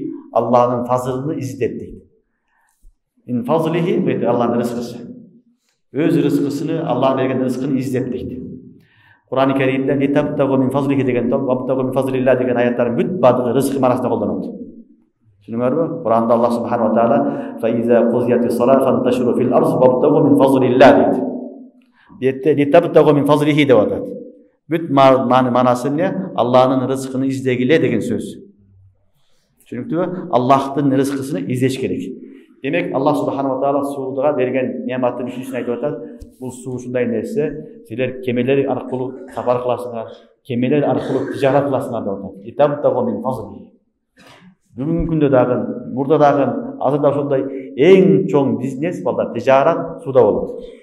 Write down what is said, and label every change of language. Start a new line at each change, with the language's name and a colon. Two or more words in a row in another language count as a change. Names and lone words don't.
Kyrgyz: Аллахтын фазылын издеп дейт.
Arabic: من فضله
Kyrgyz: бет Аллахтын рызкысы. Өз рызкысын, Аллах берген рызкын издеп дейт. Кур'ан-ы Каримде
Arabic: لتبتغوا من فضله
Kyrgyz: деген топ,
Arabic: وابتغوا من فضل الله
Kyrgyz: деген аяттар бүт баардыгы рызкы маанасында колдонот. Түшүнүңөрбү? Кур'анда Аллах
Arabic: سبحانه وتعالى "فإذا قضيت الصلاة فانتشروا في الأرض وابتغوا من فضل الله"
Kyrgyz: дейт. Детте
Arabic: لتبتغوا من فضله
Kyrgyz: деп атат. Бүт маанасы эмне? Аллахтын рызкын издегиле деген сөз. Түшүнүктүбү? Аллахтын рызкысын издеш керек. Демек Аллах
Arabic: سبحانه وتعالى
Kyrgyz: сууга берген нематтын үчүнчүсүн айтып атат. Бул суу ушундай нерсе, силер кемелер аркылуу сапар кыласыңар, кемелер аркылуу тижарат кыласыңар деп атат.
Arabic: لتبتغوا من فضله.
Kyrgyz: Бүгүнкү күндө дагы, мурда дагы, азырда ошондой эң чоң бизнес балдар тижарат сууда болот.